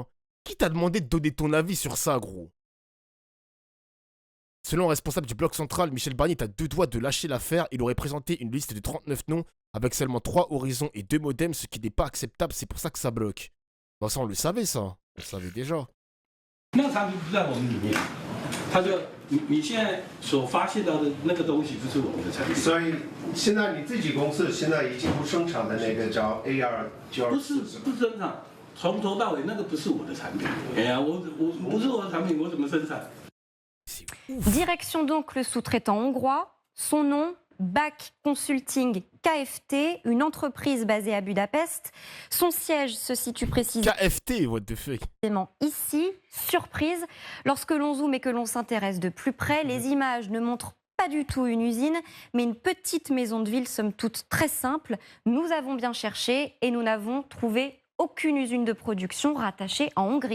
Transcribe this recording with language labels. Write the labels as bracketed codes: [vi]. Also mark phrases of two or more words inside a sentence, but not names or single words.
[fr] Qui t'a demandé de donner ton avis sur ça, gros? Selon le responsable du bloc central, Michel Barnier est à 2 doigts de lâcher l'affaire. Il aurait présenté une liste de 39 noms avec seulement 3 horizons et 2 modems, ce qui n'est pas acceptable. C'est pour ça que ça bloque. Bon, ça, on le savait, ça. On le savait déjà. [zh] 那个产品不在我们里面，他就你现在所发现到的那个东西不是我们的产品，所以现在你自己公司现在已经不生产的那个叫 AR924，不生产，从头到尾那个不是我的产品。哎呀，我不是我的产品，我怎么生产？ [fr] Direction donc le sous-traitant hongrois. Son nom, BAC Consulting KFT, une entreprise basée à Budapest. Son siège se situe précisément [en] KFT, what the fuck? [fr] Ici. Surprise, lorsque l'on zoome et que l'on s'intéresse de plus près, les images ne montrent pas du tout une usine, mais une petite maison de ville, somme toute très simple. Nous avons bien cherché et nous n'avons trouvé aucune usine de production rattachée en Hongrie.